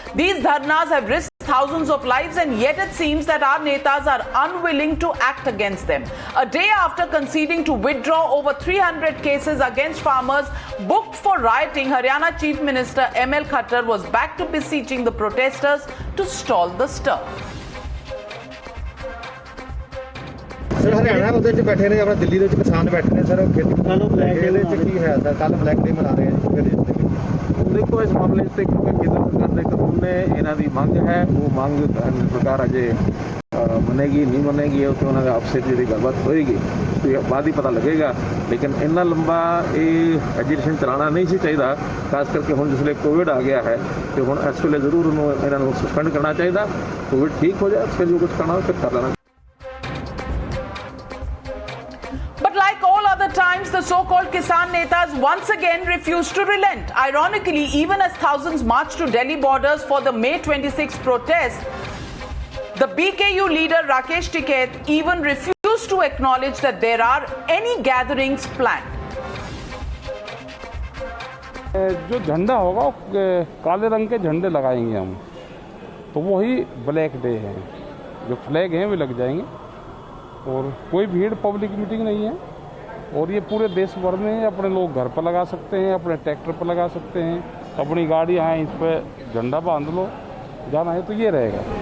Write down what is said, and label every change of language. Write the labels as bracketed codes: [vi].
[en] These dharnas have risked thousands of lives, and yet it seems that our netas are unwilling to act against them. A day after conceding to withdraw over 300 cases against farmers booked for rioting, Haryana Chief Minister ML Khattar was back to beseeching the protesters to stall the stir. [hi] Sir Haryana [pa] ਉਹਦੇ ਵਿੱਚ ਬੈਠੇ ਨੇ, ਆਪਣਾ ਦਿੱਲੀ ਦੇ ਵਿੱਚ ਕਿਸਾਨ ਬੈਠੇ ਨੇ ਸਰ, ਖੇਤੀ ਇਹਦੇ ਵਿੱਚ ਕੀ ਹੈ ਸਰ, ਕੱਲ ਬਲੈਕ ਡੇ ਮਨਾ ਰਹੇ [hi] हैं प्रदेश [pa] ਦੇ ਵਿੱਚ। [hi] देखो इस मामले से क्योंकि केंद्र सरकार [pa] ਦੇ ਕਾਨੂੰਨ ਨੇ ਇਹਨਾਂ ਦੀ ਮੰਗ ਹੈ, ਉਹ ਮੰਗ ਸਰਕਾਰ ਅਜੇ ਮੰਨੇਗੀ ਨਹੀਂ ਮੰਨੇਗੀ, ਉਹ ਤੋਂ ਉਹਨਾਂ ਦੇ ਆਪਸੇ ਜਿਹੜੀ ਗੱਲਬਾਤ ਹੋਏਗੀ ਤੇ ਬਾਅਦ ਹੀ ਪਤਾ ਲੱਗੇਗਾ। ਲੇਕਿਨ ਇੰਨਾ ਲੰਬਾ ਇਹ ਐਜੀਟੇਸ਼ਨ ਚਲਾਉਣਾ ਨਹੀਂ ਸੀ ਚਾਹੀਦਾ, ਖਾਸ ਕਰਕੇ ਹੁਣ ਜਿਸਲੇ ਕੋਵਿਡ ਆ ਗਿਆ ਹੈ ਤੇ ਹੁਣ ਇਸ ਵੇਲੇ ਜ਼ਰੂਰ ਉਹਨੂੰ ਇਹਨਾਂ ਨੂੰ ਸਸਪੈਂਡ ਕਰਨਾ ਚਾਹੀਦਾ। ਕੋਵਿਡ ਠੀਕ ਹੋ ਜਾਏ, ਫਿਰ ਜੋ ਕੁਝ ਕਰਨਾ ਫਿਰ ਕਰ ਲੈਣਾ। [en] Times, the so-called Kisan netas once again refused to relent. Ironically, even as thousands marched to Delhi borders for the May 26 protest, the BKU leader Rakesh Tikait even refused to acknowledge that there are any gatherings planned. [hi] जो झंडा होगा काले रंग के झंडे लगाएंगे हम, तो वही ब्लैक डे है। जो फ्लैग हैं वे लग जाएंगे और कोई भीड़ पब्लिक मीटिंग नहीं है। और ये पूरे देश भर में अपने लोग घर पर लगा सकते हैं, अपने ट्रैक्टर पर लगा सकते हैं, अपनी गाड़ियाँ हैं इस पर झंडा बांध लो, जाना है तो ये रहेगा।